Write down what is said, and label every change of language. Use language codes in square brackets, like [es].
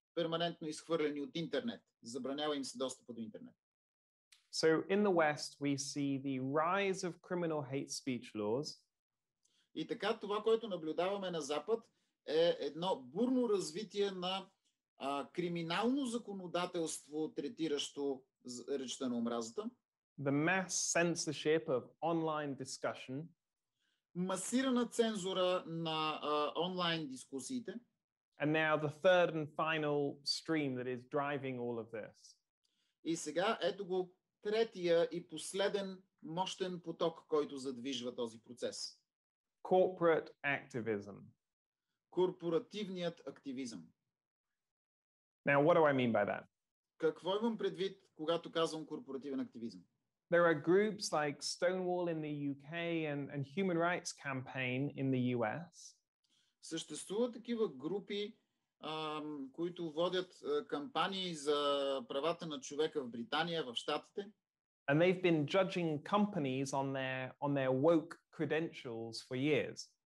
[bg] перманентно изхвърлени от интернет. Забранява им се достъпа до интернет. [en] So in the West, we see the rise of criminal hate speech laws. [bg] И така това, което наблюдаваме на Запад, е едно бурно развитие на криминално законодателство, третиращо речта на омразата. [en] The mass censorship of online discussion. [bg] Масирана цензура на онлайн дискусиите. [en] And now the third and final stream that is driving all of this. [bg] И сега ето го третия и последен мощен поток, който задвижва този процес. [en] Corporate activism. [bg] Корпоративният активизъм. [en] Now, what do I mean by that? [bg] Какво имам предвид, когато казвам корпоративен активизъм? [en] There are groups like Stonewall in the UK and Human Rights Campaign in the US. [bg] Съществуват такива групи, които водят кампании за правата на човека в Британия, в Щатите. [en] And they've been judging companies on their woke credentials for years.